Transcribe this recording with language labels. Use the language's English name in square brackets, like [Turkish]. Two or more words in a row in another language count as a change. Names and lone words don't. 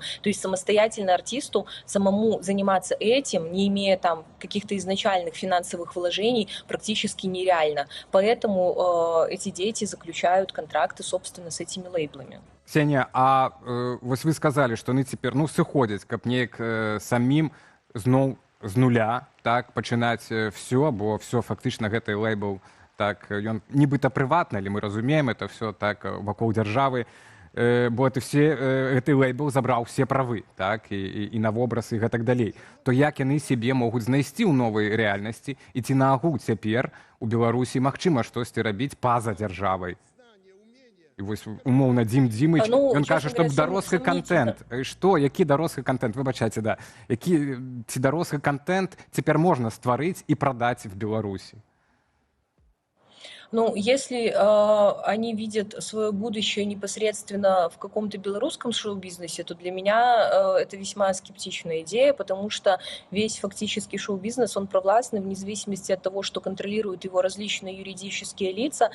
[Russian] То есть самостоятельно артисту самому заниматься этим, не имея там каких-то изначальных финансовых вложений, практически нереально. Поэтому эти дети заключают контракты, собственно, с этими лейблами. Ксения, а вот вы сказали, что они теперь, [Belarusian] ну, сыходят, каб неяк самим зноў з нуля, так, пачынаць все, бо все фактычна гэты лейбл, так, ён нібыта прыватны, але мы разумеем, [Russian] это все так [Belarusian] вакол дзяржавы, бо [Russian] это все, [Belarusian] гэты лейбл забраў все правы, так, і на вобраз і гэтак далей. То як яны сябе могуць знайсці ў новай рэальнасці, і ці наогул цяпер у Беларусі магчыма штосьці рабіць па-за дзяржавай? І вось умоўна Дім Дімыч, ён кажа, што дарослы контент. Што, які дарослы контент? Выбачайце, да. Ці дарослы контент цяпер можна стварыць і прадаць в Беларусі? [Russian] Ну, если они видят свое будущее непосредственно в каком-то белорусском шоу-бизнесе, то для меня это весьма скептичная идея, потому что весь фактически шоу-бизнес, он провластный, вне зависимости от того, что контролируют его различные юридические лица.